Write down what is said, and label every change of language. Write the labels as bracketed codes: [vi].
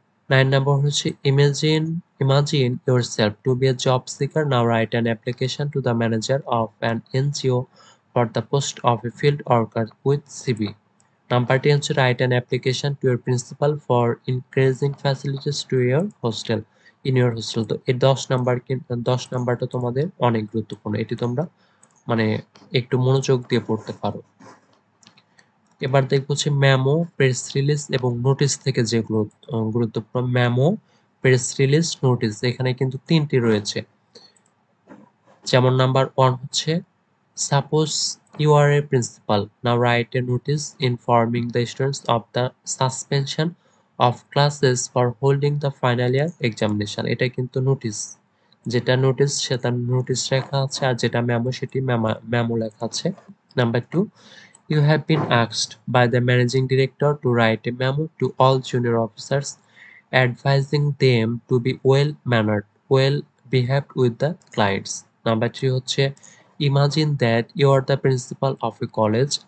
[en] 9 number [bn] হচ্ছে [en] imagine yourself to be a job seeker. Now write an application to the manager of an NGO for the post of a field worker with CV. Number 10 [bn] হচ্ছে [en] write an application to your principal for increasing facilities to your hostel in your hostel. [bn] তো এই 10 নাম্বারটা তোমাদের অনেক গুরুত্বপূর্ণ, এটি তোমরা মানে একটু মনোযোগ দিয়ে পড়তে পারো। এবার দেখব হচ্ছে মেমো, প্রেস রিলিজ এবং নোটিশ থেকে যেগুলো গুরুত্বপূর্ণ। মেমো, প্রেস রিলিজ, নোটিশ, এখানে কিন্তু 3টি রয়েছে। যেমন নাম্বার 1 হচ্ছে [en] Suppose you are a principal, now write a notice informing the students of the suspension of classes for holding the final year examination. [bn] এটা কিন্তু নোটিশ, যেটা নোটিশ সেটা নোটিশ লেখা আছে, আর যেটা মেমো সেটি মেমো লেখা আছে। [en] Number 2, you have been asked by the managing director to write a memo to all junior officers advising them to be well-mannered, well-behaved with the clients. Number 3 [bn] হচ্ছে [en] imagine that you are the principal of a college.